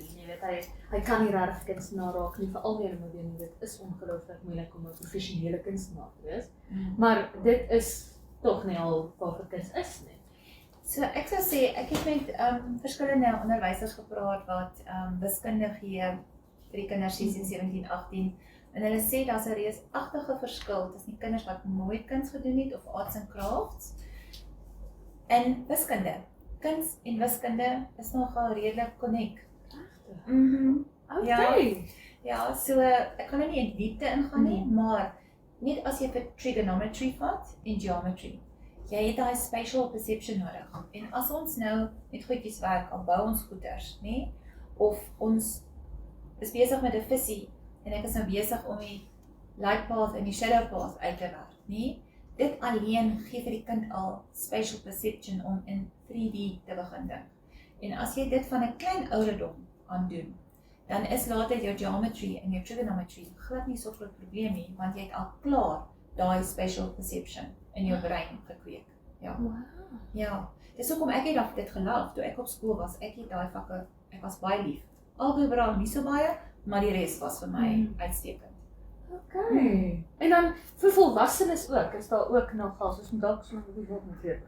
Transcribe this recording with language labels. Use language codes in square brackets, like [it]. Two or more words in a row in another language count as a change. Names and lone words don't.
[af] Jy weet, hy kan nie regtig kunstenaar raak nie, veral nie in 'n moderne, dit is ongelooflik moeilik om 'n professionele kunstenaar te wees, maar dit is tog nie al waarvoor kuns is nie. So ek sou sê, ek het met verskillende onderwysers gepraat wat wiskunde gee vir die kinders 16, 17, 18 en hulle sê daar's 'n reusagtige verskil tussen die kinders wat nooit kuns gedoen het of [en] arts and crafts [af] en wiskunde. Kuns en wiskunde is nogal redelik connect. Ja, so ek kan nou nie in diepte ingaan nie, maar net as jy vir trigonometry vat en geometry, jy het daai [en] spatial perception [af] nodig. En as ons nou met goedjies werk, al bou ons goeders, nê? Of ons is besig met 'n visie en ek is nou besig om die [en] light path [af] en die [en] shadow path [af] uit te werk, nê? Dit alleen gee vir die kind al [en] spatial perception [af] om in 3D te begin dink. En as jy dit van 'n klein ouderdom aan doen, dan is later jou geometry en jou trigonometry glad nie so groot probleem nie, want jy het al klaar daai [en] spatial perception [af] in jou brein gekweek. Ja. Ja. Dis hoekom ek het dit gelag toe ek op skool was. Ek het daai vakke, ek was baie lief. Algebra nie so baie, maar die res was vir my uitstekend. Okay. En dan vir volwassenes ook, is daar ook nogal, soos moet dalk so 'n bietjie wat met leer begin.